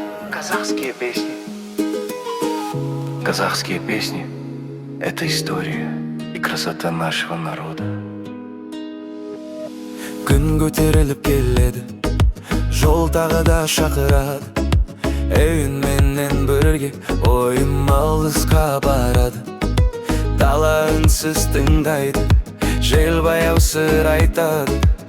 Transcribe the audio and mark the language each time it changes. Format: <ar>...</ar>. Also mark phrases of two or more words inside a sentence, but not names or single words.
<ru>Казахские песни. Казахские песни. Это история и красота нашего народа.</ru> <kk>Күн көтеріліп келеді, жол тағы да шақырады. Әуенменен бірге ойым алысқа барады. Дала үнсіз тыңдайды, жел баяу сыр айтады.</kk>